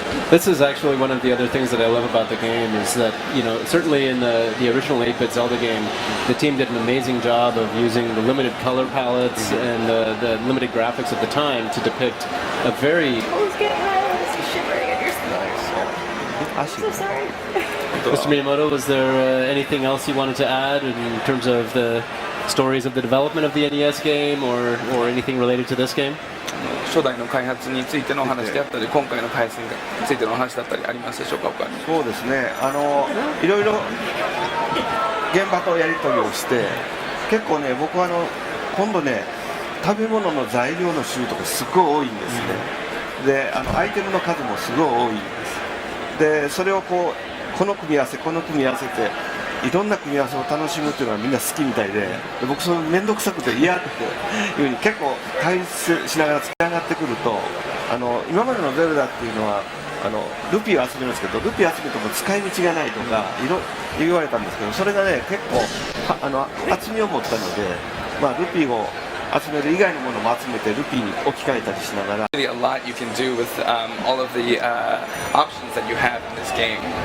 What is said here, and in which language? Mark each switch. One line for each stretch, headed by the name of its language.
English: This is actually one of the other things that I love about the game is that, certainly in the original 8-bit Zelda game, the team did an amazing job of using the limited color palettes and the limited graphics at the time to depict a very... Always get shivering at your skin. So sorry. Mr. Miyamoto, was there anything else you wanted to add in terms of the stories of the development of the NES game or anything related to this game?
Japanese: 初代の開発についてのお話であったり、今回の開発についてのお話だったりありますでしょうか。そうですね。いろいろ現場とやり取りをして、結構ね、僕は今度ね、食べ物の材料の種類とかすごい多いんですね。で、アイテムの数もすごい多いんです。で、それをこの組み合わせ、この組み合わせて。いろんな組み合わせを楽しむっていうのはみんな好きみたいで、僕それ面倒くさくて嫌っていう風に結構対立しながら付き上がってくると、今までのゼルダっていうのはルピーを集めるんですけど、ルピー集めても使い道がないとか言われたんですけど、それがね結構厚みを持ったので、ルピーを集める以外のものも集めてルピーに置き換えたりしながら。
English: Really a lot you can do with all of the options that you have in this game.